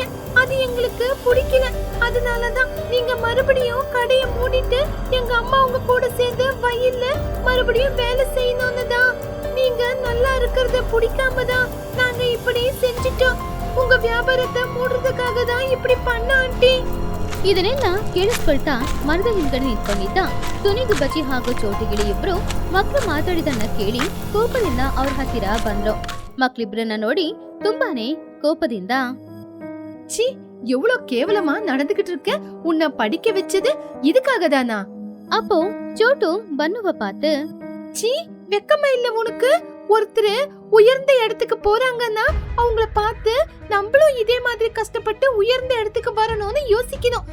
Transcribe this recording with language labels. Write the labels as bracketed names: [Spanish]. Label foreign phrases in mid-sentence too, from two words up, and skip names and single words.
[Tamil] அது எங்களுக்கு பிடிக்கல. அதனாலதான் நீங்க மறுபடியும் கடைய மூடிட்டு எங்க அம்மா உங்க கூட சேர்ந்து வயல்ல மறுபடியும் வேலை செய்யணும்னு தான். நீங்க நல்லா இருக்கிறத பிடிக்காம தான் நாங்க இப்படி செஞ்சிட்டோம். உங்க வியாபாரத்தை ಮೂಡುವುದಕ್ಕಾಗ தான் இப்படி பண்ண ಆಂಟಿ. [Kannada] ಇದನ್ನೆಲ್ಲ ಕೇಳಿಸ್ಕೊಳ್ತಾ ಮರದ ಹಿಂದ್ಗಡೆ ನಿಂತ್ಕೊಂಡಿದ್ದ ತುನಿಗು ಬಚ್ಚಿ ಹಾಗೂ ಚೋಟಿಗಿಳಿ ಇಬ್ರು ಮಕ್ಕಳು ಮಾತಾಡಿದನ್ನ ಕೇಳಿ ಕೋಪದಿಂದ ಅವ್ರ ಹತ್ತಿರ ಬಂದ್ರು. ಮಕ್ಳಿಬ್ರನ್ನ ನೋಡಿ ತುಂಬಾನೇ ಕೋಪದಿಂದ, [Tamil] சி எவ்வளவு கேவலமா நடந்துகிட்டு இருக்க, உன்னை படிக்க வச்சது இதுக்காக தானா? அப்போ சோட்டு பன்னுவ பார்த்து, சி வெக்கமா இல்ல உனக்கு? ஒருத்தர் உயர்ந்த இடத்துக்கு போறாங்கன்னா அவங்கள பார்த்து நம்மளும் இதே மாதிரி கஷ்டப்பட்டு உயர்ந்த இடத்துக்கு வரணும்னு யோசிக்கணும்.